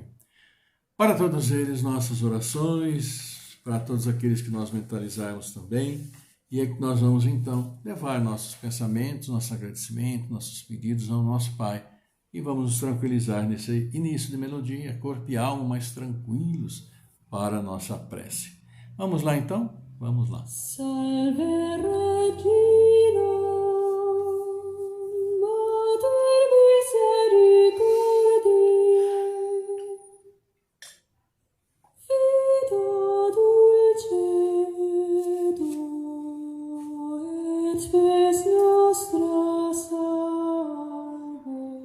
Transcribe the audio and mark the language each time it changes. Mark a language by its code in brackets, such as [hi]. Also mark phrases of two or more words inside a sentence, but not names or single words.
[pt] Para todos eles, nossas orações, para todos aqueles que nós mentalizarmos também, e é que nós vamos então levar nossos pensamentos, nosso agradecimento, nossos pedidos ao nosso Pai, e vamos nos tranquilizar nesse início de melodia, corpo e alma mais tranquilos para a nossa prece. Vamos lá então? Vamos lá. [la] Salve Regina, Mater Misericordiae, Vita dulcedo, et spes nostra salve.